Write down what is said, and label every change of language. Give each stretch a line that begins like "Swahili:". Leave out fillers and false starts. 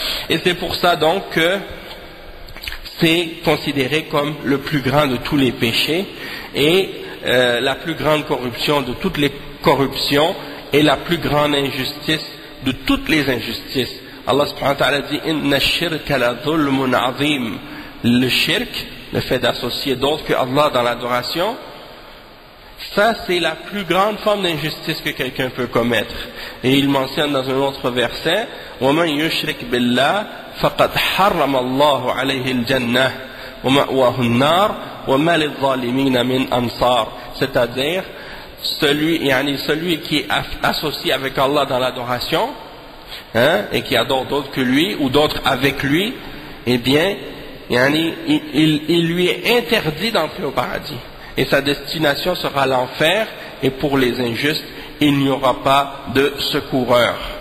French: Et c'est pour ça donc que c'est considéré comme le plus grand de tous les péchés et la plus grande corruption de toutes les corruptions et la plus grande injustice de toutes les injustices. Allah subhanahu wa ta'ala dit
Arabic: Inna shirka la dhulmun azim.
French: Le shirk, le fait d'associer d'autres que Allah dans l'adoration, ça c'est la plus grande forme d'injustice que quelqu'un peut commettre. Et il mentionne dans un autre verset
Arabic: وَمَنْ يُشْرِكْ بِاللَّهِ فَقَدْ حَرَّمَ اللَّهُ عَلَيْهِ الْجَنَّةِ وَمَأْوَاهُ النَّارُ وَمَا لِلظَّالِمِينَ مِنْ أَنصَارٍ.
French: C'est-à-dire celui qui est associé avec Allah dans l'adoration, et qui adore d'autres que lui ou d'autres avec lui, eh bien il lui est interdit d'entrer au paradis et sa destination sera l'enfer, et pour les injustes il n'y aura pas de secoureur.